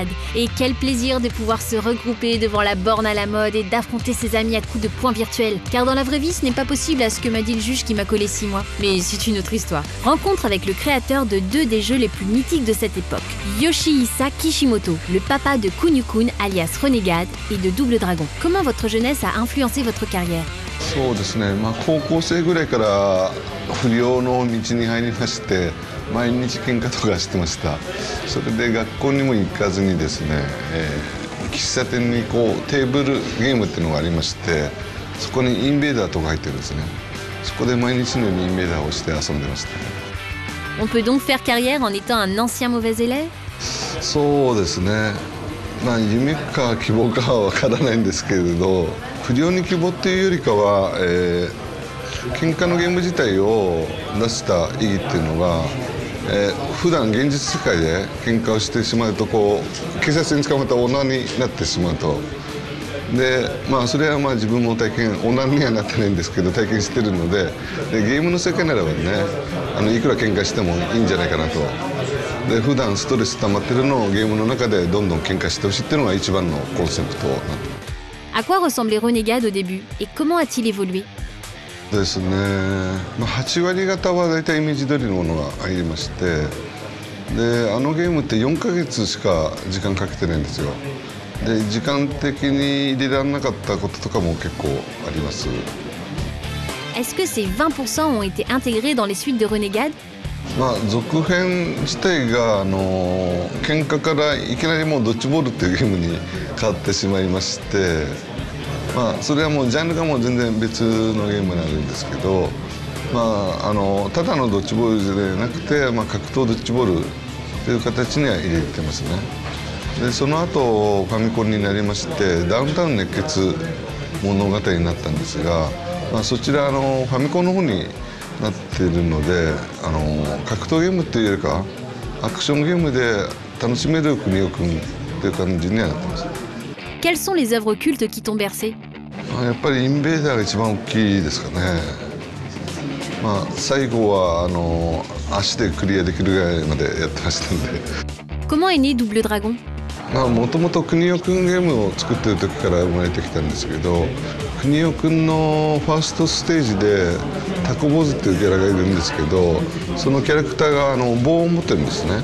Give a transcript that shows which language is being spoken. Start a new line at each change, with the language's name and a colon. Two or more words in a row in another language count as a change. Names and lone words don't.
French: Et quel plaisir de pouvoir se regrouper devant la borne à la mode et d'affronter ses amis à coups de poings virtuels. Car dans la vraie vie, ce n'est pas possible à ce que m'a dit le juge qui m'a collé 6 mois. Mais c'est une autre histoire. Rencontre avec le créateur de 2 des jeux les plus mythiques de cette époque. Yoshihisa Kishimoto, le papa de Kunio-kun alias Renegade et de Double Dragon. Comment votre jeunesse a influencé votre carrière?
Japanese: そうですね、高校生ぐらいから不良の道に入りまして毎日喧嘩とかしてました。それで学校にも行かずにですね、喫茶店にテーブルゲームっていうのがありましてそこにインベーダーとか入ってるんですね。そこで毎日のようにインベーダーをして遊んでました。
French: On peut donc faire carrière en étant un ancien mauvais élève?
Japanese: そうですね、夢か希望かは分からないんですけれど不良に希望っていうよりかは、喧嘩のゲーム自体を出した意義っていうのが、普段現実世界で喧嘩をしてしまうと警察に捕まった女になってしまうとで、それは自分も体験女にはなってないんですけど体験してるのでゲームの世界ならばねいくら喧嘩してもいいんじゃないかなと。で普段ストレス溜まってるのをゲームの中でどんどん喧嘩してほしいっていうのが一番のコンセプトになってます。
French: À quoi ressemblait Renegade au début et comment a-t-il évolué?
Japanese: ですね、8割方は大体イメージ通りのものが入りましてでゲームって4ヶ月しか時間かけてないんですよ。で時間的に入れられなかったこととかも結構あります。
French: Est-ce que ces 20% ont été intégrés dans les suites de Renegade?
Japanese: 続編自体が喧嘩からいきなりもうドッジボールっていうゲームに変わってしまいましてそれはもうジャンルがもう全然別のゲームになるんですけどただのドッジボールじゃなくて格闘ドッジボールという形には入れてますね。でその後ファミコンになりましてダウンタウン熱血物語になったんですが、そちらファミコンの方になっているので格闘ゲームっていうよりかアクションゲームで楽しめる国尾くんっていう感じにはなってます。
French: Quelles sont les œuvres cultes qui t'ont bercé?
Japanese: やっぱりインベーダーが一番大きいですかね。最後は足でクリアできるぐらいまでやってましたんで。
French: Comment est né Double Dragon?
Japanese: もともと国尾くんゲームを作ってる時から生まれてきたんですけど国尾くんのファーストステージでタコ坊主っていうキャラがいるんですけどそのキャラクターが棒を持ってるんですね。